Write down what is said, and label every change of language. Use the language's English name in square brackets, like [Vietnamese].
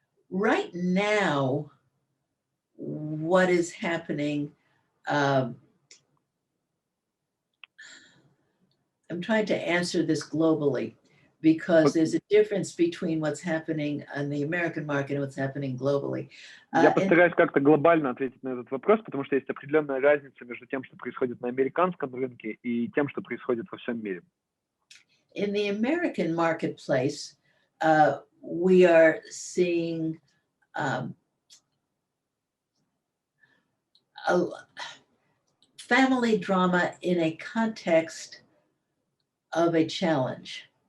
[English] Right now, what is happening, I'm trying to answer this globally, because there's a difference between what's happening on the American market and what's happening globally. [Russian] Я постараюсь как-то глобально ответить на этот вопрос, потому что есть определенная разница между тем, что происходит на американском рынке, и тем, что происходит во всем мире. [English] In the American marketplace, we are seeing a family drama in a context of a challenge.